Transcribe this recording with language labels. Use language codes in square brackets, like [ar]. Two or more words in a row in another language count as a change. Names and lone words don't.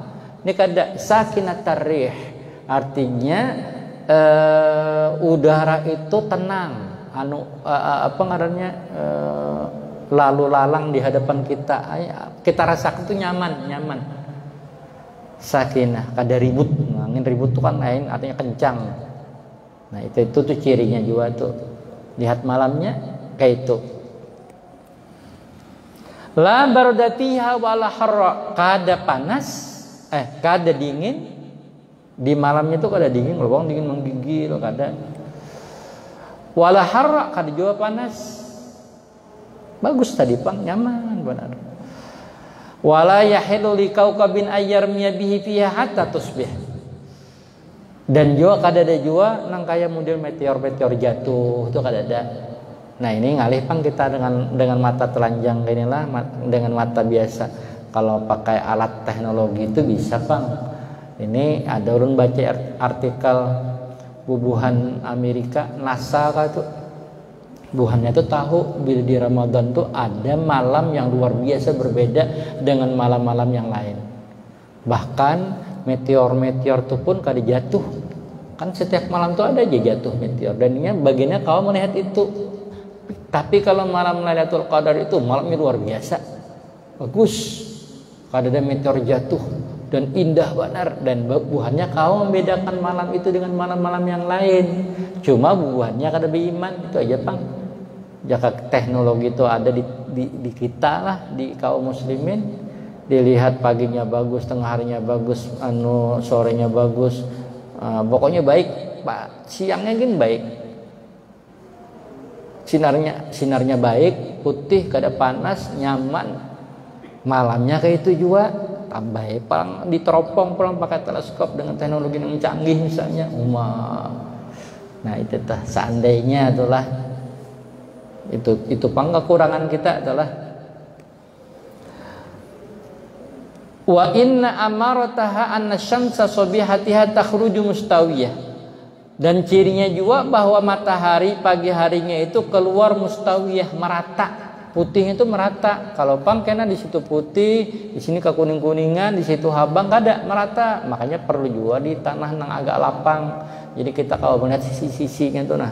[bjn] Ini kada sakinatar rih, artinya udara itu tenang, apa ngarannya, lalu lalang di hadapan kita rasakan itu nyaman. Sakinah, kada ribut. Angin ribut tuh kan lain, artinya kencang. Nah itu tuh cirinya juga tuh. Lihat malamnya kayak itu. [ar] لا باردة فيها ولا حارة, [bjn] kada panas, kada dingin. Di malamnya tuh kada dingin, lubang dingin menggigil, kada. [ar] ولا حارة, [bjn] kada juga panas. Bagus tadi pang, nyaman benar. [ar] ولا يحل لكوكب أن يرمى به فيها حتى تصبح. [bjn] Dan juga kada ada juga nang kaya model meteor jatuh itu kada ada. Nah ini ngalih pang kita dengan mata telanjang kayak inilah, dengan mata biasa. Kalau pakai alat teknologi itu bisa pang. Ini ada ulun baca artikel bubuhan Amerika NASA itu. Buhannya itu tahu bila di Ramadan tuh ada malam yang luar biasa berbeda dengan malam-malam yang lain. Bahkan meteor itu pun kada jatuh. Kan setiap malam tuh ada aja jatuh meteor. Dan ini bagiannya kau melihat itu. Tapi kalau malam Lailatul Qadar itu malamnya luar biasa. Bagus. Kada ada meteor jatuh dan indah benar, dan bubuhannya kau membedakan malam itu dengan malam-malam yang lain. Cuma bubuhannya kada beriman, itu aja pang. Jika teknologi itu ada di kita lah, di kaum muslimin, dilihat paginya bagus, tengah harinya bagus, sorenya bagus, pokoknya baik, Pak. Siangnya gini baik, sinarnya baik, putih, kada panas, nyaman. Malamnya kayak itu juga, tambah pang diteropong pulang pakai teleskop dengan teknologi yang canggih misalnya, Nah itu tah seandainya itulah. Itu pang kekurangan kita adalah [ar] وإن أمارتها أن الشمس صبيحتها تخرج مستوية. [bjn] Dan cirinya juga bahwa matahari pagi harinya itu keluar mustawiyah, merata. Putihnya itu merata. Kalau pang kena di situ putih, di sini kekuning-kuningan, di situ habang, kada merata. Makanya perlu juga di tanah yang agak lapang. Jadi kita kalau melihat sisi-sisinya tuh nah.